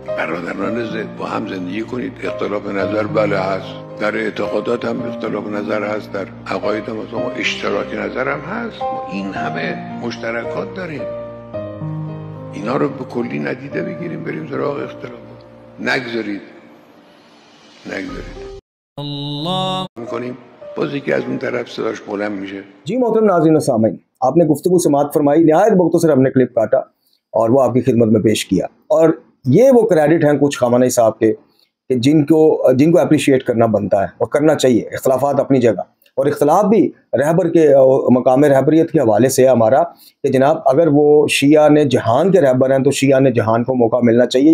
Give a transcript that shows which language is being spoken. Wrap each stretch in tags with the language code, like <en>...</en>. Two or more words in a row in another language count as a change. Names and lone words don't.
<fa>برادران با هم زندگی کنید. اختلاف نظر بله هست، در اعتقادات هم اختلاف نظر هست، در عقاید هم مثلا اشتراک نظر هم هست. ما این همه مشترکات داریم، اینا رو به کلی ندیده بگیریم بریم سراغ اختلافات. نگذارید الله میکنیم. باز یکی از اون طرف صداش بلند میشه.</fa> <ur>جی محترم ناظرین و سامعین، آپ نے گفتگو سماعت فرمائی، نہایت مختصر ہم نے کلپ کاٹا اور وہ آپ کی خدمت میں پیش کیا. اور یہ وہ کریڈٹ ہیں کچھ خامنہ ای صاحب کے کہ جن کو اپریشیٹ کرنا بنتا ہے اور کرنا چاہیے. اختلافات اپنی جگہ، اور اختلاف بھی رہبر کے مقام رہبریت کے حوالے سے ہے ہمارا کہ جناب اگر وہ شیعہ نے جہان کے رہبر ہیں تو شیعہ نے جہان کو موقع ملنا چاہیے.</ur>